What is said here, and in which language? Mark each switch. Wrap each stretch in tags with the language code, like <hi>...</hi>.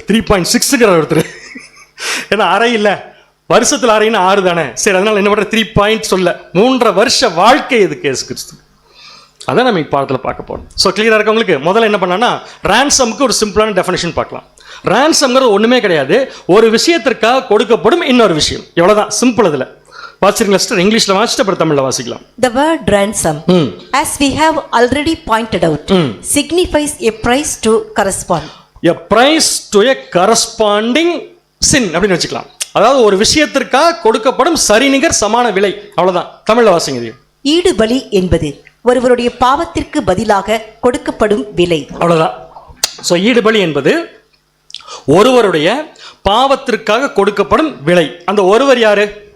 <ta>3.6 ஒருத்தர், ஏன்னா அரை இல்லை, வருஷத்துல அரைன்னு 6 தானே, சரி அதனால என்ன பண்ற 3 சொல்ல 3.5 வருஷ வாழ்க்கை எதுக்கு இயேசு கிறிஸ்து? அதான் நம்ம பாடத்தில் பார்க்க போறோம். ஸோ கிளியரா இருக்கவங்களுக்கு முதல்ல என்ன பண்ணா, ransom-க்கு ஒரு சிம்பிளான டெஃபினேஷன் பார்க்கலாம். ransom-ங்கிறது ஒண்ணுமே கிடையாது, ஒரு விஷயத்திற்காக கொடுக்கப்படும் இன்னொரு விஷயம், எவ்வளவுதான் சிம்பிள். அதுல வாசிக்கிறீங்களா சிஸ்டர்? இங்கிலீஷ்ல வாசிட்டு அப்புறம் தமிழ்ல வாசிக்கலாம்.</ta> <en>The word ransom, as we have already pointed out, signifies a price to correspond. A price to a corresponding sin</en> <ta>அப்படின்னு வச்சுக்கலாம். அதாவது ஒரு விஷயத்திற்காக கொடுக்கப்படும் சரிநிகர் சமான விலை, அவ்வளவுதான். தமிழ்ல வாசிங்க. ஈடு பலி என்பது ஒருவருடைய பாவத்திற்கு பதிலாக கொடுக்கப்படும் விலை, அவ்வளவுதான். ஸோ ஈடு பலி என்பது ஒருவருடைய பாவத்திற்காக கொடுக்கப்படும் விலை. அந்த ஒருவர் யாரு?</ta>